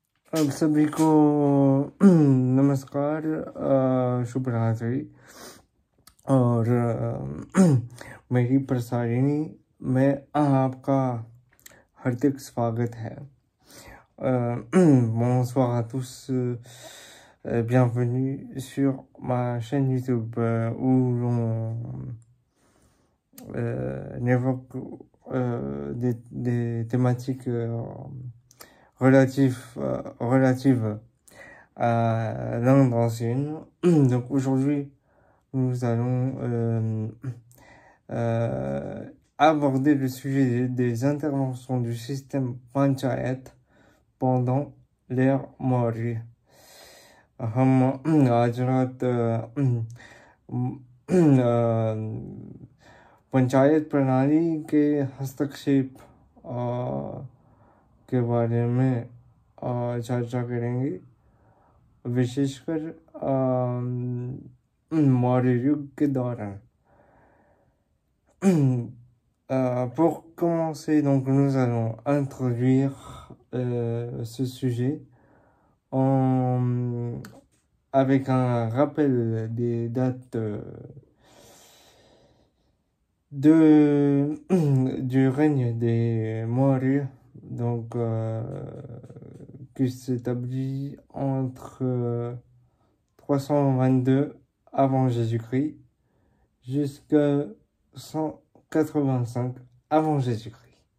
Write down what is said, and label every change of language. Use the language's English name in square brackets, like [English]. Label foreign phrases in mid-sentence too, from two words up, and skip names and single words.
[Hindi] अब सभी को नमस्कार, शुभ रात्रि। और मेरी प्रसारिणी में आपका हार्दिक स्वागत है। [French] Bonsoir à tous, bienvenue sur ma chaîne YouTube où l'on évoque des thématiques relatives à l'Inde ancienne. Donc aujourd'hui, nous allons aborder le sujet des interventions du système Panchayat pendant l'ère Maurya. [Hindi] हम आज रात पंचायत प्रणाली के हस्तक्षेप के बारे में चर्चा करेंगे, विशेषकर मौर्य युग के दौरान। [French] Pour commencer, donc, nous allons introduire ce sujet avec un rappel des dates du règne des Maurya, donc qui s'établit entre 322 avant Jésus-Christ jusqu'à 185 avant Jésus-Christ.